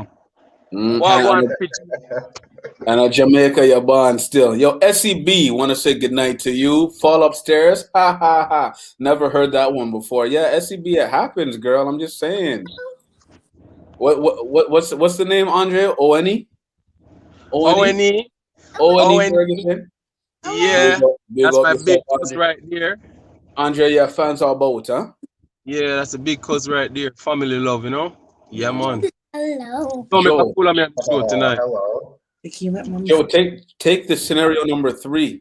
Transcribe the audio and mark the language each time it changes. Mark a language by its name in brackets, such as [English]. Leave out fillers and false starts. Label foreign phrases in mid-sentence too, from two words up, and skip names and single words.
[English] And at Jamaica, you're born still. Yo, SEB, want to say goodnight to you. Fall upstairs. Ha, ha, ha. Never heard that one before. Yeah, SEB, it happens, girl. I'm just saying. What's the name, Andre? O-N-E? O-N-E. O-N-E Ferguson? Yeah, that's my big cuz right there. Andre, your fans all about, huh? Yeah, that's a big cuz right there. Family love, you know? Yeah, man. Hello. Don't make a Joe. fool of me on the show Oh, tonight. hello. Can you let mommy Joe, take the scenario number 3.